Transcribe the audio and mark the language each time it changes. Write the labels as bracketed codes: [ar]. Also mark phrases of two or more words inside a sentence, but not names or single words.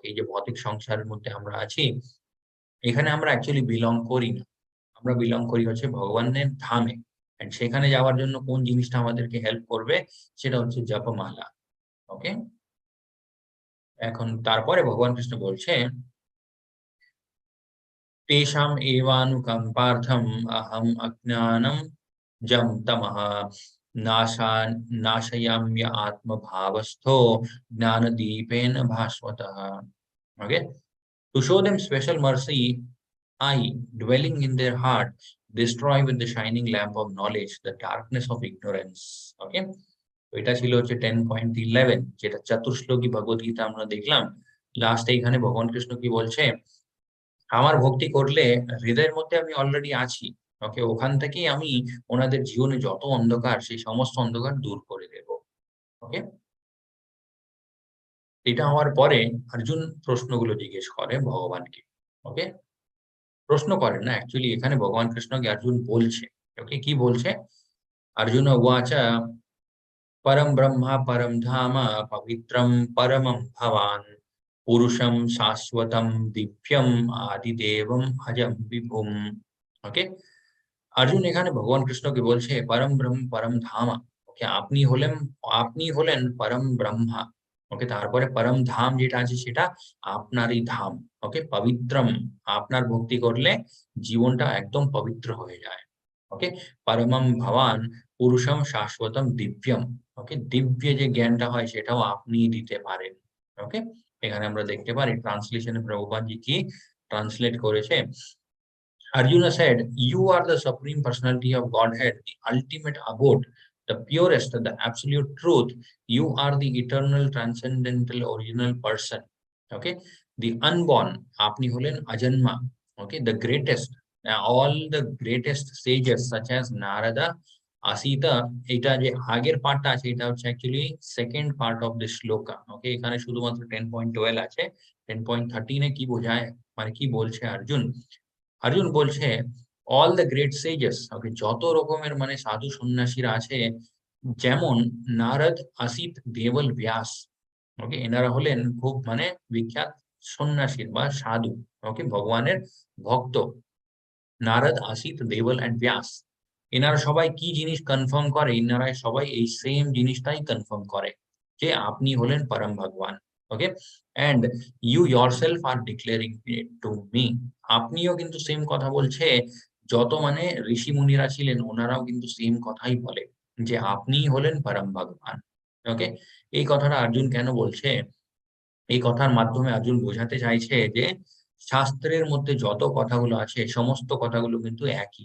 [bn] এই যে ভৌতিক সংসারের মধ্যে আমরা আছি, এখানে আমরা অ্যাকচুয়ালি বিলং করি না। আমরা বিলং করি হচ্ছে ভগবানের ধামে। অ্যান্ড সেখানে যাওয়ার জন্য কোন জিনিসটা আমাদেরকে হেল্প করবে, সেটা হচ্ছে জপমালা। ওকে? এখন তারপরে ভগবান কৃষ্ণ বলছে, [sa] "तेषाम् एवानुकम्पार्थम् अहम् अज्ञानं जं तमः नाशयाम्य आत्मभावस्थो ज्ञानदीपेन भास्वतः." [en] Okay? To show them special mercy, I, dwelling in their heart, destroy with the shining lamp of knowledge the darkness of ignorance. Okay? [bn] তো এটা ছিল হচ্ছে 10.11, যেটা চতুর্শ্লোকী ভগবদ গীতা আমরা দেখলাম। লাস্টে এখানে ভগবান কৃষ্ণ কি বলছে? আমার ভক্তি করলে হৃদয়ের মধ্যে আমি অলরেডি আছি। ওকে? ওখান থেকেই আমি ওনাদের জীবনে যত অন্ধকার, সেই সমস্ত অন্ধকার দূর করে দেব। ওকে? এটা হওয়ার পরে অর্জুন প্রশ্নগুলো জিজ্ঞেস করে ভগবানকে। ওকে? প্রশ্ন করেন না, অ্যাকচুয়ালি এখানে ভগবান কৃষ্ণকে অর্জুন বলছে। ওকে? কি বলছে? [sa] অর্জুন উবাচ परं ब्रह्म परं धाम पवित्रं परमं भवान् पुरुषं शाश्वतं दिव्यम् आदिदेवम् अजं विभुम्। [bn] ওকে? অর্জুন এখানে ভগবান কৃষ্ণকে বলছে [sa] পরম ব্রহ্ম পরম ধামা। [bn] ওকে? আপনি হলেন পরম ব্রহ্মা। ওকে? তারপরে পরম ধাম যেটা আছে সেটা আপনারই ধাম। ওকে? পবিত্রম, আপনার ভক্তি করলে জীবনটা একদম পবিত্র হয়ে যায়। ওকে? [sa] পরমম ভবান পুরুষম শাশ্বতম দিব্যম। [bn] ওকে? দিব্য যে জ্ঞানটা হয় সেটাও আপনিই দিতে পারেন। ওকে? এখানে আমরা দেখতে পারি ট্রান্সলেশনে প্রভুপাদজি কি ট্রান্সলেট করেছে। [en] Arjuna said, "You are the Supreme Personality of Godhead, the ultimate abode, the purest, the absolute truth. You are the eternal, transcendental, original person." Okay? The unborn, [bn] আপনি হলেন অজন্মা। [en] Okay, the greatest, all the greatest sages such as Narada, Asita, [bn] এটা যে আগের পার্টটা আছে এটা হচ্ছে অ্যাকচুয়ালি [en] second part of this shloka. [bn] ওকে, এখানে শুধুমাত্র 10.12 আছে। 10.13 এ কি বোঝায়, মানে কি বলছে অর্জুন? অর্জুন বলছে [en] all the great sages, [bn] ওকে, যত রকমের মানে সাধু সন্ন্যাসীরা আছে, যেমন নারদ, আসিত, দেবল, ব্যাস, ওকে, এনারা হলেন খুব মানে বিখ্যাত সন্ন্যাসী বা সাধু, ওকে, ভগবানের ভক্ত। নারদ, আসিত, দেবল এন্ড ব্যাস, এনারা সবাই কি জিনিস কনফার্ম করে? এনারা সবাই এই সেম জিনিসটাই কনফার্ম করে যে আপনি হলেন পরম ভগবান। ওকে, [en] and you yourself are declaring it to me, [bn] আপনিও কিন্তু সেম কথা বলছে। যত মানে ঋষি মুনিরা ছিলেন ওনারাও কিন্তু সেম কথাই বলে যে আপনিই হলেন পরম ভগবান। ওকে, এই কথাটা অর্জুন কেন বলছে? এই কথার মাধ্যমে অর্জুন বোঝাতে চাইছে যে শাস্ত্রের মধ্যে যত কথাগুলো আছে সমস্ত কথাগুলো কিন্তু একই।